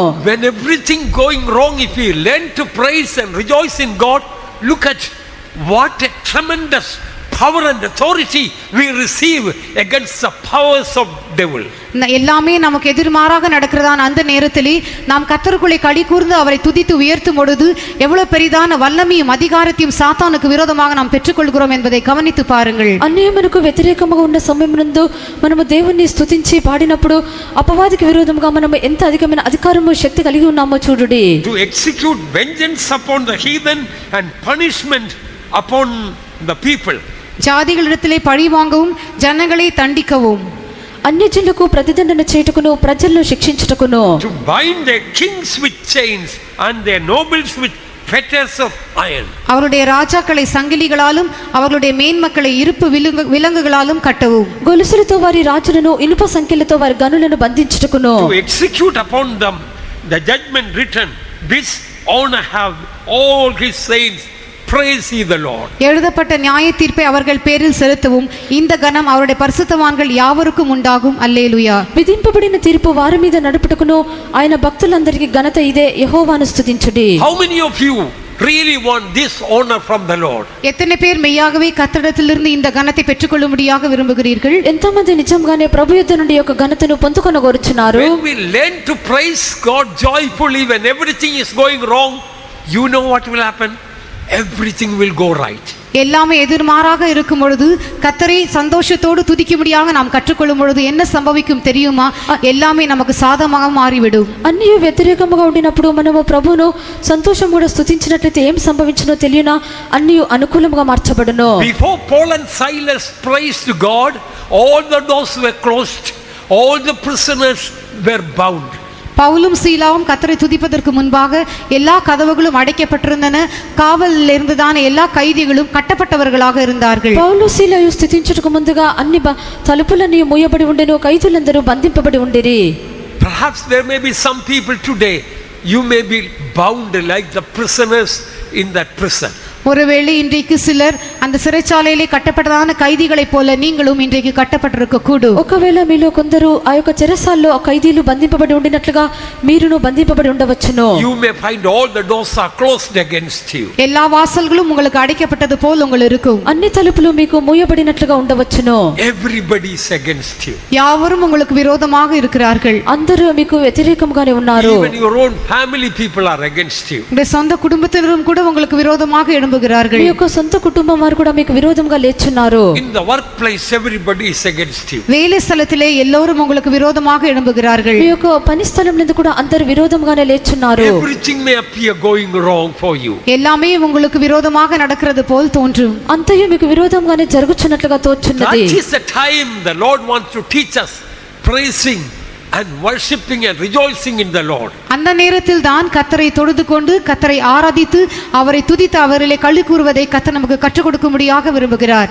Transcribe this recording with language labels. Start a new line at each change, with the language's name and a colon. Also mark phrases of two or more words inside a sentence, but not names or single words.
English: When everything going wrong, if we learn to praise and rejoice in God, look at what a tremendous power and authority we receive against the powers of devil.
Tamil: எல்லாமே நமக்கு எதிர்மாறாக நடக்கிறதான அந்த நேரத்திலே நாம் கர்த்தருக்குள்ளே களி கூர்ந்து அவரை துதித்து உயர்த்தும் பொழுது எவ்வளவு பெரிதான வல்லமையும் அதிகாரத்தையும் சாத்தானுக்கு விரோதமாக நாம் பெற்றுக்கொள்கிறோம் என்பதை கவனித்து பாருங்கள்.
Telugu: అన్నీ మనకు వ్యతిరేకముగా ఉన్న సమయమునందు మనము దేవుణ్ణి స్తుతించి పాడినప్పుడు అపవాదికి విరోధముగా మనము ఎంత అధికమైన అధికారము శక్తి కలిగి ఉన్నామో చూడుడి.
English: To execute vengeance upon the heathen and punishment upon the people.
Tamil: ஜாதிகளிடத்திலே பழி வாங்கவும் ஜனங்களை தண்டிக்கவும்
Telugu: అన్యజనులకు ప్రతిదండన చేయుటకును ప్రజలను శిక్షించుటకును.
English: To bind their kings with chains and their nobles with fetters of iron.
Tamil: அவருடைய ராஜாக்களை சங்கிலிகளாலும் அவர்களுடைய மேன்மக்களை இருப்பு விலங்குகளாலும் கட்டவும்.
Telugu: గొలుసులతో వారి రాజులను ఇనుప సంకెళ్లతో వారి గనులను బంధించుటకును.
English: To execute upon them the judgment written, this honor have all his saints, praise ye the Lord.
Tamil: எழுதப்பட்ட நியாய தீர்ப்பை அவர்கள் பேரில் செலுத்தவும் இந்த கணம் அவருடைய பரிசுத்தவான்கள் யாவருக்கும் உண்டாகும். அல்லேலூயா.
Telugu: విధింపబడిన తీర్పు వారి మీద నడుపుటకును ఆయన భక్తులందరికీ ఘనత ఇదే, యెహోవాను స్తుతించుడి.
English: How many of you really want this honor from the Lord?
Tamil: எத்தனை பேர் மெய்யாகவே கர்த்தரிடத்திலிருந்து இந்த கனத்தை பெற்றுக்கொள்ளும்படியாக விரும்புகிறீர்கள்?
Telugu: ఎంతమంది నిజంగానే ప్రభు యొద్ద నుండి యొక్క ఘనతను పొందుకొనగోరుచున్నారు?
English: When we learn to praise God joyfully when everything is going wrong, you know what will happen? Everything will go right.
Tamil: எல்லாமே எதிர்மாறாக இருக்கும் பொழுது கர்த்தரை சந்தோஷத்தோடு துதிக்கும்படியாக நாம் கற்றுக்கொள்ளும் பொழுது என்ன சம்பவிக்கும் தெரியுமா? எல்லாமே நமக்கு சாதகமாக மாறிவிடும்.
Telugu: అన్నీ వ్యతిరేకముగా ఉండినప్పుడు మనము ప్రభువును సంతోషం కూడా స్తుతించినట్లయితే ఏం సంభవించునో తెలియనా? అన్నీ అనుకూలంగా మార్చబడును.
English: Before Paul and Silas praised God, all the doors were closed, all the prisoners were bound.
Tamil: பவுலும் சீலாவும் கர்த்தரை துதிப்பதற்கு முன்பாக எல்லா கதவுகளும் அடைக்கப்பட்டிருந்தன. காவலில் இருந்துதான எல்லா கைதிகளும் கட்டப்பட்டவர்களாக இருந்தார்கள்.
Telugu: పౌలు సీలయు స్తుతించుటకు ముందుగా అన్ని తలుపులన్నీ మూయబడి ఉండెను, ఖైదీలందరూ బంధింపబడి ఉండిరి.
English: Perhaps there may be some people today, you may be bound like the prisoners in that prison.
Tamil: ஒருவேளை இன்றைக்கு சிலர் அந்த சிறைச்சாலையிலே கட்டப்பட்டதான கைதிகளைப் போல நீங்களும் இன்றைக்கு கட்டப்பட்டிருக்க கூடும்.
Telugu: ఒకవేళ మీలో కొందరు ఆ యొక్క చెరసాల్లో ఆ ఖైదీలు బంధింపబడి ఉండినట్లుగా మీరును బంధింపబడి ఉండవచ్చును.
English: You may find all the doors are closed against you.
Tamil: எல்லா வாசல்களும் உங்களுக்கு அடைக்கப்பட்டது போல் உங்களுக்கு இருக்கும்.
Telugu: అన్ని తలుపులు మీకు మూయబడినట్లుగా ఉండవచ్చును.
English: Everybody is against you.
Tamil: யாவரும் உங்களுக்கு விரோதமாக இருக்கிறார்கள்.
Telugu: అందరూ మీకు వ్యతిరేకంగానే ఉన్నారు.
English: Even your own family people are against you.
Tamil: உங்களுடைய சொந்த குடும்பத்தினரும் கூட உங்களுக்கு விரோதமாக எழும்புகிறார்கள்.
Telugu: మీ యొక్క సొంత కుటుంబం వారు కూడా మీకు విరోధంగా లేచున్నారు.
English: In the workplace everybody is against you.
Tamil: வேலை ஸ்தலத்திலே எல்லோரும் உங்களுக்கு விரோதமாக எழும்புகிறார்கள்.
Telugu: మీ యొక్క పని స్థలం నందు కూడా అందరూ విరోధంగానే లేచున్నారు.
English: Everything may appear going wrong for you.
Tamil: எல்லாமே உங்களுக்கு விரோதமாக நடக்கிறது போல் தோன்றும்.
Telugu: అంతయు మీకు విరోధంగానే జరుగుచున్నట్లుగా తోచున్నది.
English: That is the time the Lord wants to teach us praising and worshiping and rejoicing in the Lord.
Tamil: அந்த நேரத்தில் தான் கர்த்தரை தொழுது கொண்டு கர்த்தரை ஆராதித்து அவரை துதித்து அவரிலே களி கூறுவதை கர்த்தர் நமக்கு கற்றுக் கொடுக்கும்படியாக விரும்புகிறார்.